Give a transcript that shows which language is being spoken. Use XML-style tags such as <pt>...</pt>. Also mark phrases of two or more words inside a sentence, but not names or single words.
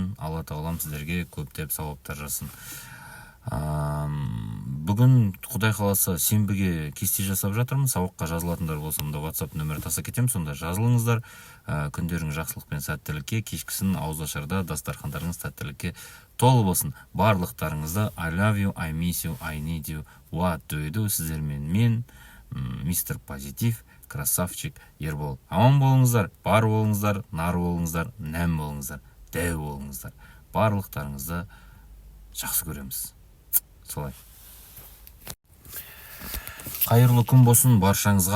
<kk>Алла тағалам сіздерге көптеп сауаптар жасын. Бүгін Құдай қаласа сенбіге кесте жасап жатырмын. Сабаққа жазылатындар болса, онда WhatsApp нөмірі тастап кетемін, сонда жазылыңыздар. Күндерің жақсылық пен сәттілікке, кешкісін ауызашарда дастархандарыңыз тәттілікке толы болсын.</kk> <en>Барлықтарыңызды I love you, I miss you, I need you, what do you do?</en> <kk>Сіздермен мен, мистер Позитив, красавчик Ербол. Аман болыңыздар, бар болыңыздар, нар болыңыздар, нәм болыңыздар, дәу болыңыздар. Барлықтарыңызды жақсы көреміз. Солай. Қайырлы күн болсын баршаңызға.</kk>